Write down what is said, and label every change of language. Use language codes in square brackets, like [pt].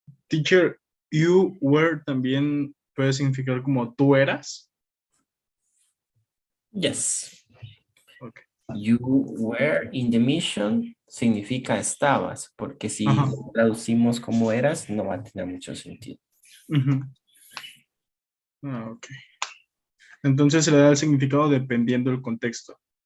[es] Teacher, [en] you were [es] también puede significar como tú eras. [en] Yes. Okay. You were in the mission [es] significa estabas, porque si Ajá. lo traducimos como eras, no va a tener mucho sentido. Ujú. Ok. Entonces se le da el significado dependiendo del contexto.